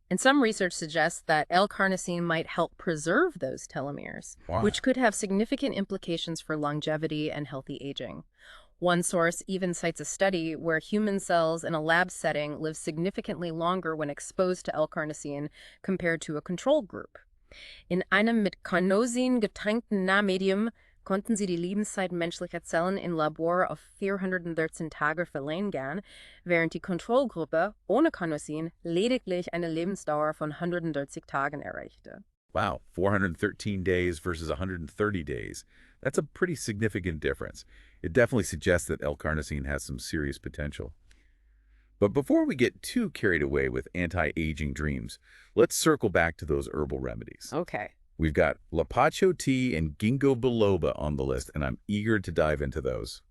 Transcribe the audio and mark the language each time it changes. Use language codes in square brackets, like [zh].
[en] And some research suggests that L-carnosine might help preserve those telomeres, Wow. which could have significant implications for longevity and healthy aging. One source even cites a study where human cells in a lab setting live significantly longer when exposed to L-carnosine compared to a control group. [de] In einem mit Carnosin getränkten Nahmedium konnten sie die Lebenszeit menschlicher Zellen im Labor auf 413 Tage verlängern, während die Kontrollgruppe ohne Carnosin lediglich eine Lebensdauer von 130 Tagen erreichte. [en] Wow, 413 days versus 130 days. That's a pretty significant difference. It definitely suggests that L-carnosine has some serious potential. But before we get too carried away with anti-aging dreams, let's circle back to those herbal remedies. Okay. We've got Lapacho tea and ginkgo biloba on the list, and I'm eager to dive into those.